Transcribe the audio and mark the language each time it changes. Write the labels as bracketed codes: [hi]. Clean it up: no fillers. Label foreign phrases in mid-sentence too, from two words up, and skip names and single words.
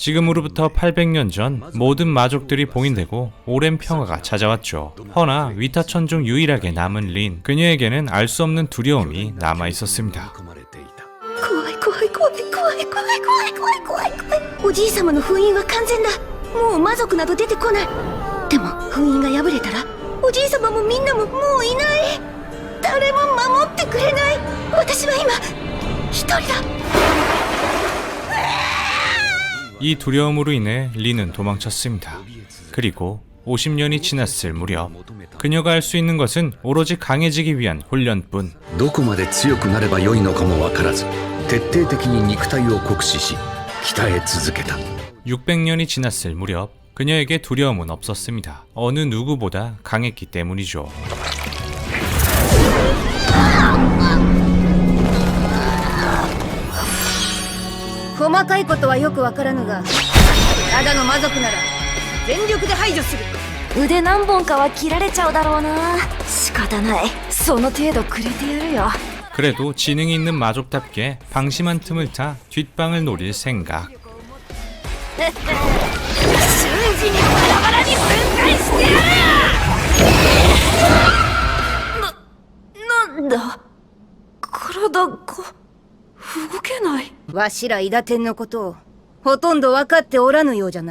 [ko] 지금으로부터 800년 전 모든 마족들이 봉인되고 오랜 평화가 찾아왔죠. 허나 위타천 중 유일하게 남은 린, 그녀에게는 알 수 없는 두려움이 남아 있었습니다. [ja] 怖い怖い怖い怖い怖い怖い怖い怖い怖い怖い。おじい様の封印は完全だ。もう魔族など出てこない。でも封印が破れたらおじい様もみんなももういない。誰も守ってくれない。私は今一人だ。 [ko] 이 두려움으로 인해 린은 도망쳤습니다. 그리고 50년이 지났을 무렵 그녀가 할 수 있는 것은 오로지 강해지기 위한 훈련뿐. [ja] どこまで強くなればよいのかも分からず徹底的に肉体を酷使し鍛え続けた [ko] 600년이 지났을 무렵 그녀에게 두려움은 없었습니다. 어느 누구보다 강했기 때문이죠. [ja] 細かいことはよくわからぬが、ただの魔族なら全力で排除する。腕何本かは切られちゃうだろうな。仕方ない、その程度くれてやるよ。 [ko] 그래도 지능이 있는 마족답게 방심한 틈을 타 뒷방을 노릴 생각. [ja] 瞬時にバラバラに分解してやる。なんだ、体が動けない。わしら伊達天のことをほとんど分かっておらぬようじゃな。